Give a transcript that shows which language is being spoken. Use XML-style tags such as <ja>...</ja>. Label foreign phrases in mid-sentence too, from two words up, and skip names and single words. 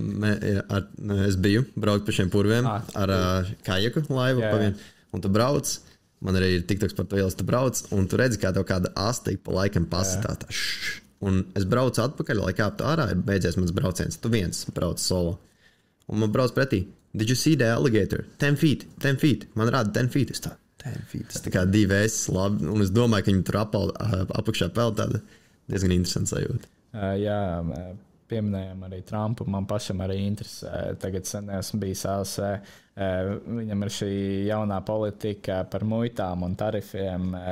<lv>Es biju braukt pa šiem purviem ar kajaku laivu pa vienu. Un tu brauc, man arī ir tiktoks par to ielas, tu brauc, un tu redzi, kā tev kāda asta pa laikam pasitā. Un es braucu atpakaļ, lai kāptu ārā, ir beidzies mans brauciens. Tu viens brauc solo. Un man brauc pretī.</lv> <en>Did you see the alligator? 10 feet.</en> <lv>Man rāda 10 feet. Es tā. 10 feet. Tas tā kā 2S, labi. Un es domāju, ka viņi tur apakšā peld tāda diezgan interesanta sajūta. Jā, pieminējām arī Trumpu. Man pašam arī interesē. Tagad sen esmu bijis ASV. Viņam ir šī jaunā politika par muitām un tarifiem.</lv>